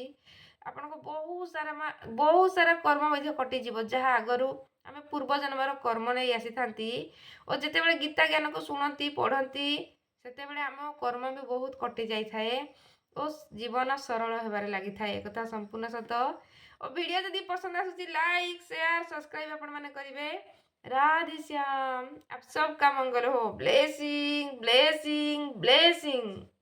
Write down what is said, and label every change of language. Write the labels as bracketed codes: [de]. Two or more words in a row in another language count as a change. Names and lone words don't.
[or] ଆପଣଙ୍କ ବହୁତ ସାରା କର୍ମ ମଧ୍ୟ କଟିଯିବ ଯାହା ଆଗରୁ ଆମେ ପୂର୍ବ ଜନ୍ମର କର୍ମ ନେଇ ଆସିଥାନ୍ତି ଓ ଯେତେବେଳେ ଗୀତା ଜ୍ଞାନକୁ ଶୁଣନ୍ତି ପଢ଼ନ୍ତି ସେତେବେଳେ ଆମ କର୍ମ ବି ବହୁତ କଟି ଯାଇଥାଏ ଓ ଜୀବନ ସରଳ ହେବାରେ ଲାଗିଥାଏ। ଏକଥା ସମ୍ପୂର୍ଣ୍ଣ ସତ। ଓ ଭିଡ଼ିଓ ଯଦି ପସନ୍ଦ ଆସୁଛି ଲାଇକ୍ ସେୟାର ସବସ୍କ୍ରାଇब ଆପଣମାନେ କରିବେ। [hi] राधे श्याम। आप सबका मंगल हो। [en] blessing blessing blessing.